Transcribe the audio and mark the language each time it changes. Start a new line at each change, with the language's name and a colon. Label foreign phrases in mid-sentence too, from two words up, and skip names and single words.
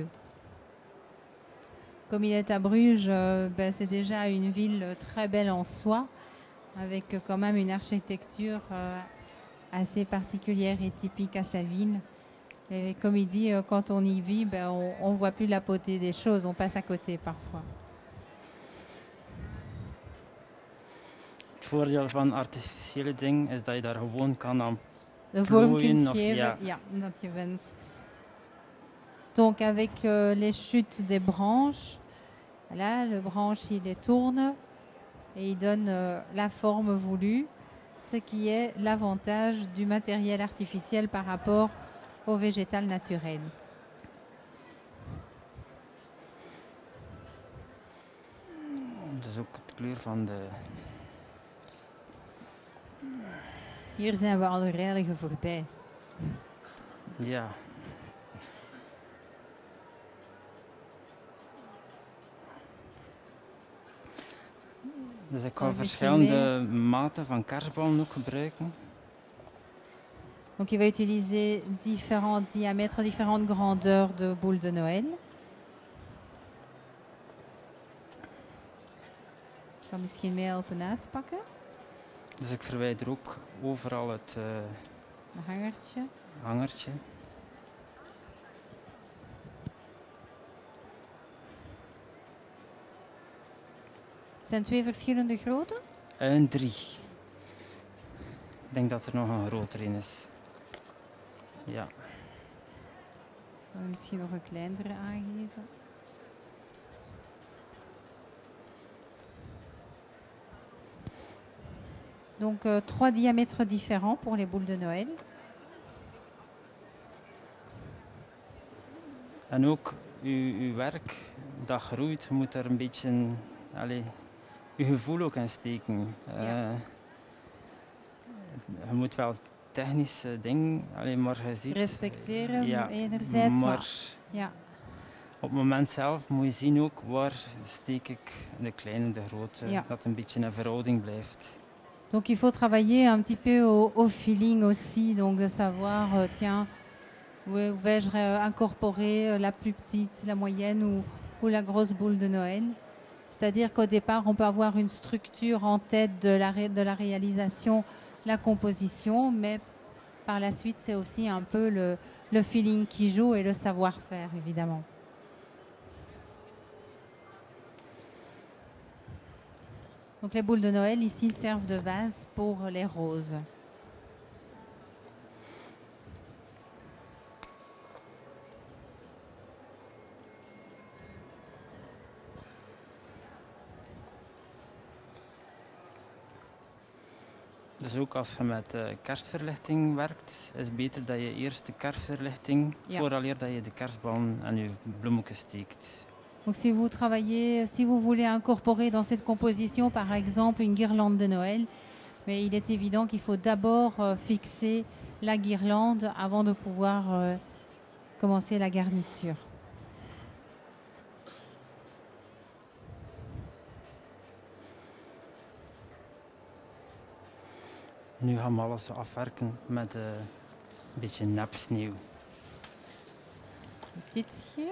French: Comme il est à Bruges, ben, c'est déjà une ville très belle en soi, avec quand même une architecture assez particulière et typique à sa ville. Et comme il dit, quand on y vit, ben, on ne voit plus la beauté des choses, on passe à côté parfois.
Dutch: Het voordeel van artificiële dingen is dat je daar gewoon kan aan de vorm kunt of, geven, ja, dat je wenst.
French: Donc avec les chutes des branches, voilà, le branche il les tourne et il donne la forme voulue. Ce qui est l'avantage du matériel artificiel par rapport au végétal naturel.
Dutch: Dus ook de kleur van de... Hier zijn we al redelijk voorbij. Ja. Dus ik Zal ga ik verschillende maten van kerstballen ook gebruiken.
French: Donc il va utiliser différents diamètres, différentes grandeurs de boules de Noël.
Dutch: Ik kan misschien mee helpen uitpakken. Dus ik verwijder ook overal het Een hangertje. hangertje. Het zijn 2 verschillende grootte. En 3. Ik denk dat er nog een groter in is. Ja. Ik zal misschien nog een kleinere aangeven.
French: Donc 3 diamètres différents pour les boules de Noël.
Dutch: En ook uw werk dat groeit, je moet er een beetje je gevoel ook in steken. Ja. Je moet wel technische dingen, maar je ziet... Respecteren ja, enerzijds, maar ja. op het moment zelf moet je zien ook waar steek ik de kleine, de grote, Ja. dat het een beetje een verhouding blijft.
French: Donc il faut travailler un petit peu au feeling aussi, donc de savoir, tiens, où vais-je incorporer la plus petite, la moyenne ou la grosse boule de Noël. C'est-à-dire qu'au départ, on peut avoir une structure en tête de la réalisation, la composition, mais par la suite, c'est aussi un peu le feeling qui joue et le savoir-faire, évidemment. Donc les boules de Noël ici servent de vase pour les roses.
Dutch: Dus ook als je met kerstverlichting werkt, is het beter dat je eerst de kerstverlichting, vooraleer dat je de kerstballen en je bloemetjes steekt.
French: Donc si vous travaillez, si vous voulez incorporer dans cette composition par exemple une guirlande de Noël, mais il est évident qu'il faut d'abord fixer la guirlande avant de pouvoir commencer la garniture.
Dutch: Nu gaan we alles afwerken met een beetje nepsneeuw.
French: Petite cire?